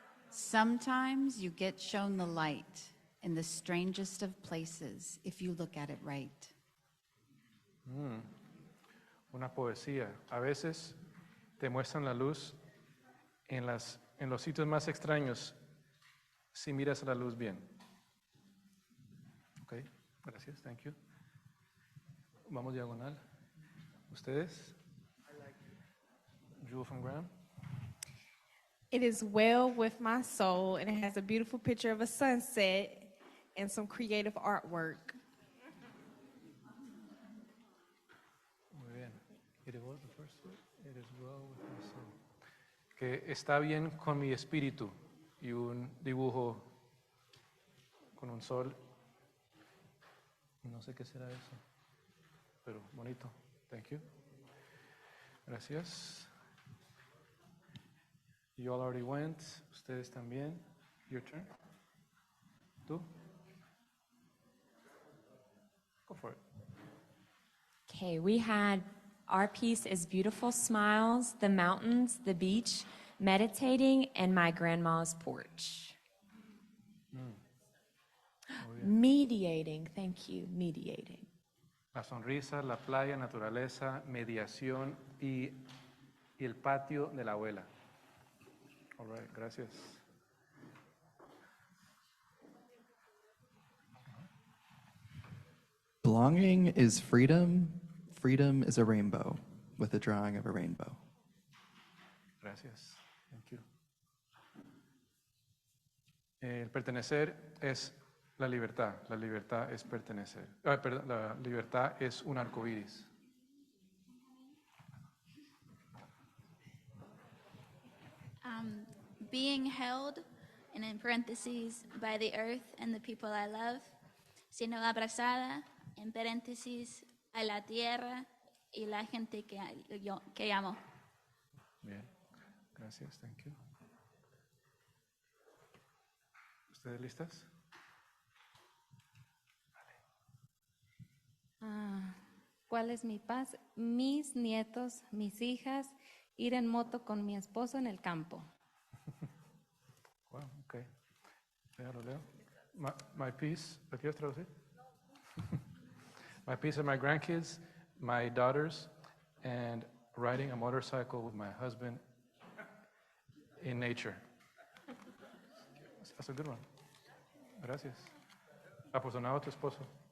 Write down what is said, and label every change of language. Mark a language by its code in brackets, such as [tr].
[en] Sometimes you get shown the light in the strangest of places if you look at it right. [es] Una poesía. A veces te muestran la luz en los sitios más extraños si miras a la luz bien. Ok, gracias, [en] thank you. [es] Vamos diagonal. ¿Ustedes? Jewel from Graham. [en] It is well with my soul, and it has a beautiful picture of a sunset and some creative artwork. [es] Muy bien. [en] It is what, the first word? It is well with my soul. [es] Que está bien con mi espíritu. Y un dibujo con un sol. No sé qué será eso, pero bonito. [en] Thank you. [es] Gracias. [en] You all already went. [es] Ustedes también. [en] Your turn. [es] ¿Tú? [en] Go for it. Okay, we had our piece is beautiful smiles, the mountains, the beach, meditating, and my grandma's porch. Mediating, thank you, mediating. [es] La sonrisa, la playa, naturaleza, mediación y el patio de la abuela. [en] All right, gracias. Belonging is freedom. Freedom is a rainbow with a drawing of a rainbow. [es] Gracias. [en] Thank you. [es] El pertenecer es la libertad. La libertad es pertenecer. Perdón, la libertad es un arco iris. [en] Being held, and in parentheses, by the earth and the people I love, [es] siendo abrazada, en paréntesis, a la tierra y la gente que amo. Bien, gracias, [en] thank you. [es] ¿Ustedes listas? ¿Cuál es mi paz? Mis nietos, mis hijas, ir en moto con mi esposo en el campo. Wow, okay. Ya lo leo. [en] My piece, [es] ¿lo quieres traducir? [en] My piece are my grandkids, my daughters, and riding a motorcycle with my husband in nature. That's a good one. [es] Gracias. Aposonado a tu esposo.